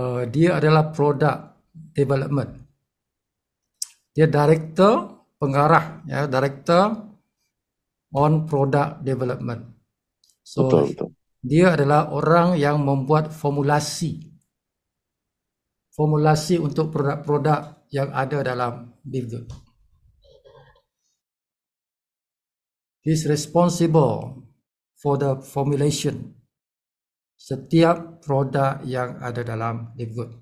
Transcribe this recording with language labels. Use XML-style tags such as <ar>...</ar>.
<id>Dia adalah product development. Dia director pengarah,</id> <en>director on product development. So</en> <id>Betul. dia adalah orang yang membuat formulasi untuk produk-produk yang ada dalam Live Good.</id> <en>He's responsible for the formulation</en> <id>setiap produk yang ada dalam Live Good.</id>